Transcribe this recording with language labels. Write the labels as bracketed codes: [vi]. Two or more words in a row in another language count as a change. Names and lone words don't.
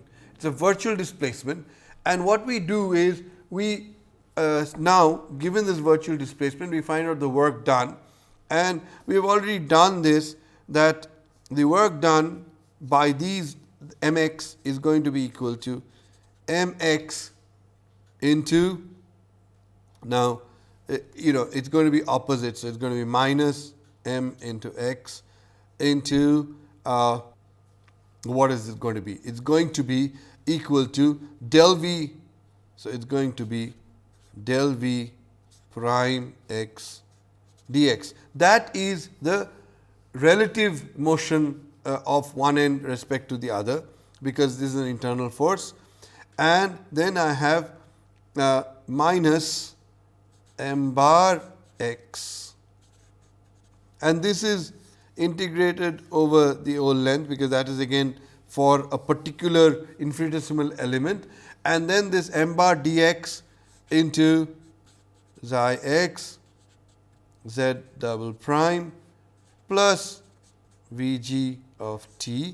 [en] It is a virtual displacement, and what we do is we now, given this virtual displacement, we find out the work done, and we have already done this, that the work done by these mx is going to be equal to mx into, now it is going to be opposite. So, it is going to be minus m into x into what is it going to be? It is going to be equal to del v. So, it is going to be del v prime x dx. That is the relative motion of one end respect to the other, because this is an internal force, and then I have minus m bar x, and this is integrated over the whole length, because that is again for a particular infinitesimal element, and then this m bar dx into xi x z double prime plus v g of t.